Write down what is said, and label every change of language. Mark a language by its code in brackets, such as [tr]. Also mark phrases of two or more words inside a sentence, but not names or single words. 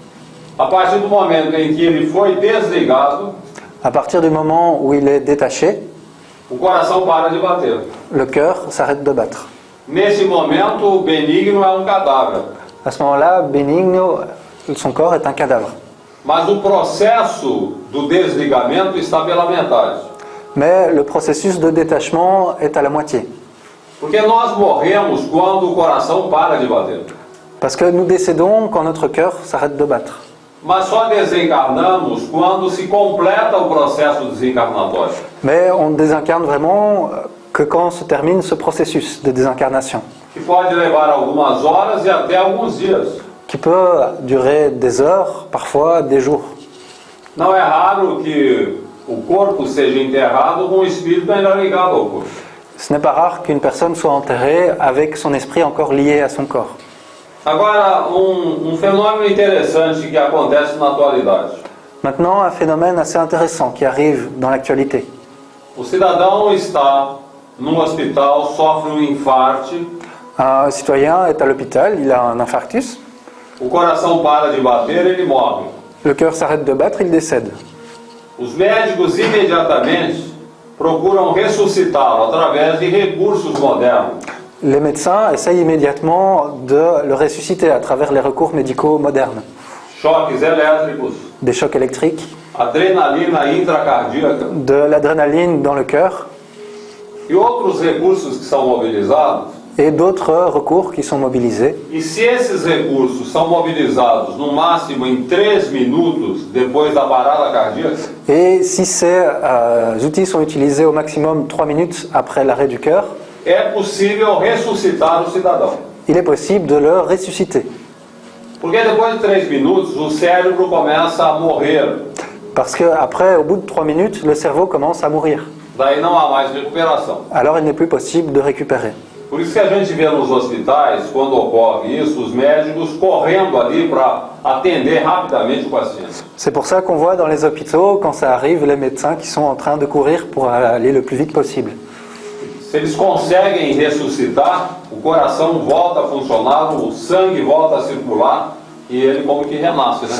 [pt] A partir do momento em que ele foi desligado, [fr] À partir du moment où il est détaché, [pt] o coração para de bater. [fr] le cœur s'arrête de battre. [pt] Nesse momento, o benigno é um cadáver. [fr] À ce moment-là, Benigno, son corps est un cadavre. [pt] Mas o processo do desligamento está pela metade. [fr] Mais le processus de détachement est à la moitié. [pt] Porque nós morremos quando o coração para de bater. [fr] Parce que nous décédons quand notre cœur s'arrête de battre. [pt] Mas só desencarnamos quando se completa o processo desencarnatório. [fr] Mais on désincarne vraiment que quand se termine ce processus de désincarnation, [pt] Que pode levar algumas horas e até alguns dias. [fr] qui peut durer des heures, parfois des jours. [pt] Não é raro que o corpo seja enterrado com o espírito ainda ligado ao corpo. [fr] Ce n'est pas rare qu'une personne soit enterrée avec son esprit encore lié à son corps. [pt] Agora, um fenômeno interessante que acontece na atualidade. [fr] Maintenant, un phénomène assez intéressant qui arrive dans l'actualité. [pt] O cidadão está num hospital, sofre um infarte, [fr] Un citoyen est à l'hôpital, il a un infarctus, [pt] o coração para de bater, ele morre. [fr] le cœur s'arrête de battre, il décède. [pt] Os médicos imediatamente procuram ressuscitá-lo através de recursos modernos. [fr] Les médecins essayent immédiatement de le ressusciter à travers les recours médicaux modernes. [pt] Choques elétricos, [fr] Des chocs électriques, [pt] adrenalina intracardíaca [fr] de l'adrénaline dans le cœur [pt] e outros recursos que são mobilizados. [fr] et d'autres recours qui sont mobilisés. [pt] E se esses recursos são mobilizados no máximo em 3 minutos depois da parada cardíaca, [fr] Et si ces outils sont utilisés au maximum 3 minutes après l'arrêt du cœur, [pt] é possível ressuscitar o cidadão. [fr] il est possible de le ressusciter. [pt] Porque depois de 3 minutos o cérebro começa a morrer. [fr] Parce qu'après, au bout de 3 minutes, le cerveau commence à mourir. [pt] Daí não há mais recuperação. [fr] Alors il n'est plus possible de récupérer. [pt] Por isso que a gente vê nos hospitais, quando ocorre isso, os médicos correndo ali para atender rapidamente o paciente. [fr] C'est pour ça qu'on voit dans les hôpitaux, quand ça arrive, les médecins qui sont en train de courir pour aller le plus vite possible. [pt] Se eles conseguem ressuscitar, o coração volta a funcionar, o sangue volta a circular e ele como que renasce, né?